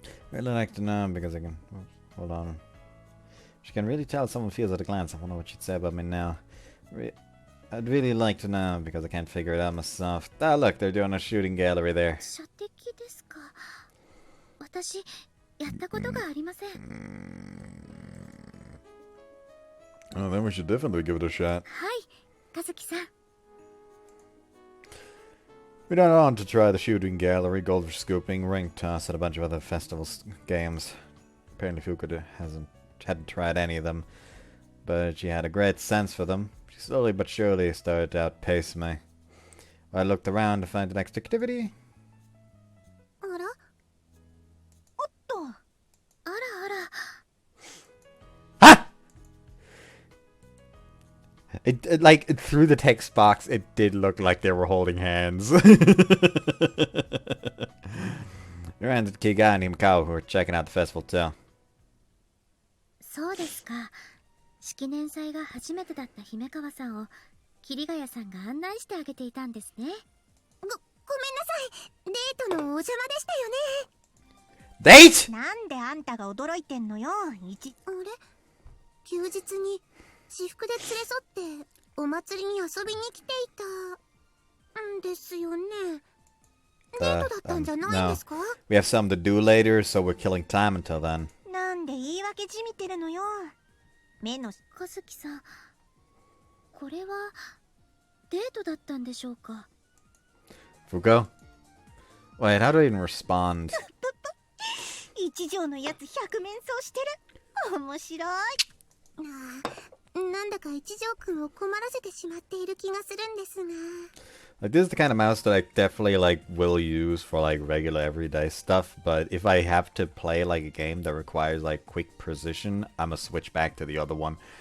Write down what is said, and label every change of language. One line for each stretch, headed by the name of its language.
English: Really like to know because I can... Hold on. She can really tell someone feels at a glance. I wonder what she'd say about me now. I'd really like to know because I can't figure it out myself. Ah, look, they're doing a shooting gallery there.
Japanese: 射的ですか。私やったことがありません。
English: Oh, then we should definitely give it a shot.
Japanese: はい、和樹さん。
English: We don't want to try the shooting gallery, goldfish scooping, ring toss, and a bunch of other festival games. Apparently Fuuko hadn't tried any of them, but she had a great sense for them. She slowly but surely started to outpace me. I looked around to find the next activity.
Japanese: あら、おっと、あらあら。 Ah!
English: It like through the text box, it did look like they were holding hands. We ran to Kiga and Himkao, who were checking out the festival too.
Japanese: そうですか。式年祭が初めてだった姫川さんを桐ヶ谷さんが案内してあげていたんですね。ごめんなさい。デートのお邪魔でしたよね。
English: Date?
Japanese: なんであんたが驚いてんのよ。あれ、休日に私服で連れ添ってお祭りに遊びに来ていたんですよね。デートだったんじゃないんですか？
English: No. We have something to do later, so we're killing time until then.
Japanese: なんで言い訳じみてるのよ。目の和樹さん、これはデートだったんでしょうか？
English: Fuuko? Wait, how do I even respond?
Japanese: 一条のやつ100面相してる。面白い。なんだか一条くんを困らせてしまっている気がするんですが。
English: Like, this is the kind of mouse that I definitely like will use for like regular everyday stuff, but if I have to play like a game that requires like quick precision, I'm gonna switch back to the other one.